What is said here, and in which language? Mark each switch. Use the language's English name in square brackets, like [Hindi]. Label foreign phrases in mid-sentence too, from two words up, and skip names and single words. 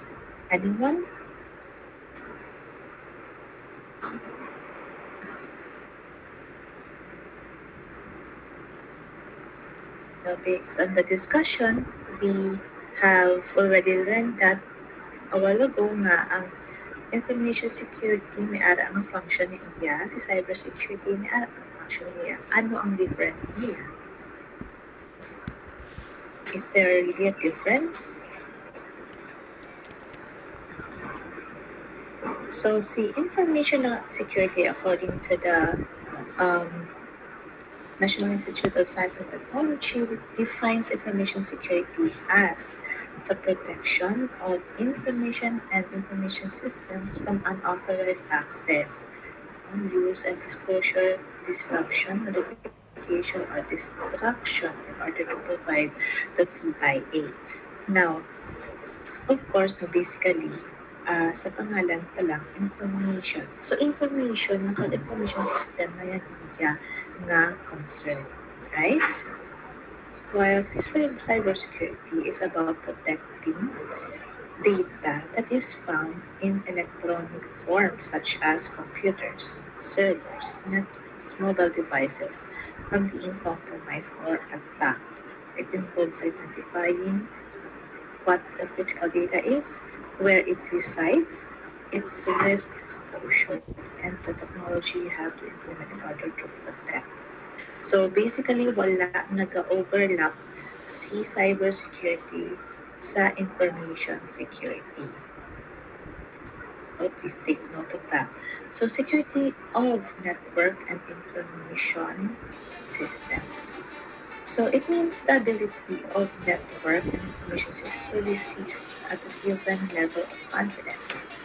[English] Anyone? Now, based on the discussion, we have already learned that a while ago [Hiligaynon] nga ang information security may ara ang function niya, [English] si cybersecurity may ara ang function niya. [Hiligaynon] Ano ang difference niya? [English] Is there really a difference? So, see, information security according to the um, National Institute of Science and Technology defines information security as the protection of information and information systems from unauthorized access, use and disclosure, disruption, modification, or destruction in order to provide the CIA. Now, Of course, no, basically, [Hiligaynon] sa pangalan pa lang, information. So, information, information system na yan iya nga concern. [English] Right? While cybersecurity is about protecting data that is found in electronic form, such as computers, servers, networks, mobile devices, from being compromised or attacked. It includes identifying what the critical data is, where it resides, its risk exposure, and the technology you have to implement in order to protect. So basically, [Hiligaynon] wala nag-overlap si cybersecurity sa [English] information security. Oh, please take note of that. So security of network and information systems. So it means the ability of network and information systems to resist at a given level of confidence.